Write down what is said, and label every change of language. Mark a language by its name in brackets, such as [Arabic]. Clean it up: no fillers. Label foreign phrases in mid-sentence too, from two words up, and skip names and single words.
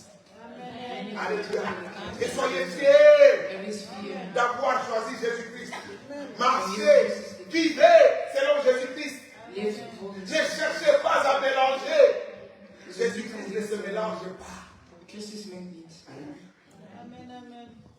[French] Alléluia. Et soyez fiers [Dutch] Er is vier. [French] d'avoir choisi Jésus-Christ. Marchez, vivez selon Jésus-Christ. [Dutch] Leef volgens [French] Ne cherchez pas à mélanger. Jésus-Christ ne se mélange pas. [Dutch] Christus mengt niet. [French] Amen, amen.